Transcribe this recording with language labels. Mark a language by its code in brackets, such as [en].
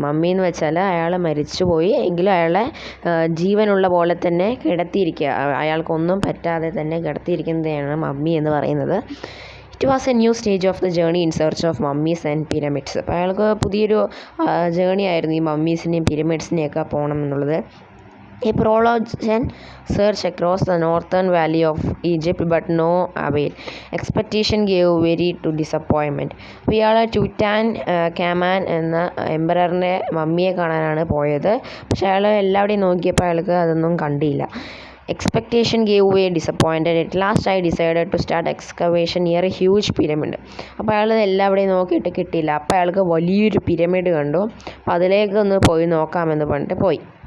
[ml] Mummy എന്ന് വെച്ചാൽ അയാൾ മരിച്ചുപോയി എങ്കിലും അയാളെ ജീവനുള്ള പോലെ തന്നെ കിടത്തിയിരിക്കുക, അയാൾക്കൊന്നും പറ്റാതെ തന്നെ കിടത്തിയിരിക്കുന്നതാണ് മമ്മി എന്ന് പറയുന്നത്. [en] It was a new stage of the journey in search of mummies and pyramids. [ml] അപ്പോൾ അയാൾക്ക് പുതിയൊരു ജേർണി ആയിരുന്നു ഈ മമ്മീസിനെയും പിരമിഡ്സിനെയൊക്കെ പോകണം എന്നുള്ളത്. [en] A prolonged search across the northern valley of Egypt but no avail. Expectation gave way to disappointment. [ml] ഇയാൾ ടുറ്റാൻഖാമൻ എന്ന എംപററിൻ്റെ മമ്മിയെ കാണാനാണ് പോയത്. പക്ഷേ അയാൾ എല്ലാവിടെയും നോക്കിയപ്പോൾ അയാൾക്ക് അതൊന്നും കണ്ടില്ല. [en] Expectation gave way, disappointed. At last I decided to start excavation near a huge pyramid. [ml] അപ്പോൾ അയാൾ എല്ലാവിടെയും നോക്കിയിട്ട് കിട്ടിയില്ല. അപ്പോൾ അയാൾക്ക് വലിയൊരു പിരമിഡ് കണ്ടു. അപ്പോൾ അതിലേക്കൊന്ന് പോയി നോക്കാമെന്ന് പറഞ്ഞിട്ട് പോയി.